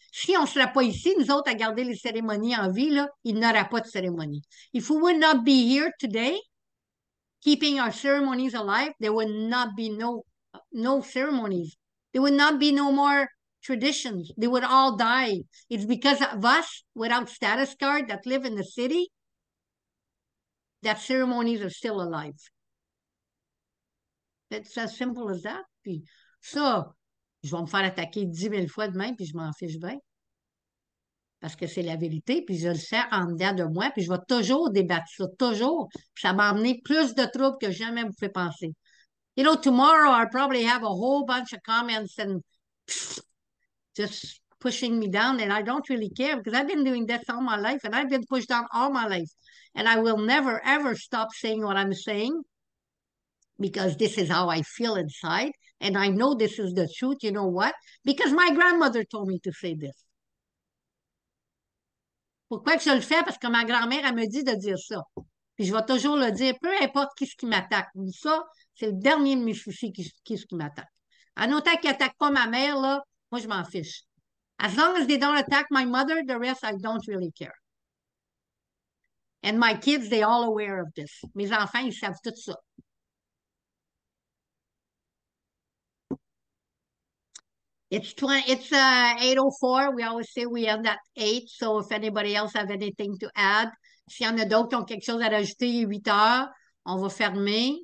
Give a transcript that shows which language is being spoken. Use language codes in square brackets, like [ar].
[fr] Si on ne serait pas ici, nous autres, à garder les cérémonies en vie, là, il n'y aurait pas de cérémonie. [en] If we would not be here today, keeping our ceremonies alive, there would not be no ceremonies. There would not be no more traditions. They would all die. It's because of us, without status card, that live in the city, that ceremonies are still alive. It's as simple as that. [fr] Puis ça, je vais me faire attaquer 10 000 fois demain, puis je m'en fiche bien. Parce que c'est la vérité, puis je le sais en dedans de moi, puis je vais toujours débattre ça, toujours. Puis ça m'a amené plus de troubles que jamais vous fait penser. [en] You know, tomorrow I'll probably have a whole bunch of comments and just pushing me down, and I don't really care because I've been doing that all my life, and I've been pushed down all my life. And I will never, ever stop saying what I'm saying because this is how I feel inside. And I know this is the truth. You know what? Because my grandmother told me to say this. [fr] Pourquoi que je le fais? Parce que ma grand-mère, elle me dit de dire ça. Puis je vais toujours le dire, peu importe qui m'attaque. Ça, c'est le dernier de mes soucis qui m'attaque. En autant qu'ils n'attaquent pas ma mère, là, moi, je m'en fiche. [en] As long as they don't attack my mother, the rest, I don't really care. And my kids, they all aware of this. [fr] Mes enfants, ils savent tout ça. [en] It's 8:04. We always say we end at 8. So if anybody else have anything to add, [fr] s'il y en a d'autres qui ont quelque chose à rajouter, il est 8 heures. On va fermer.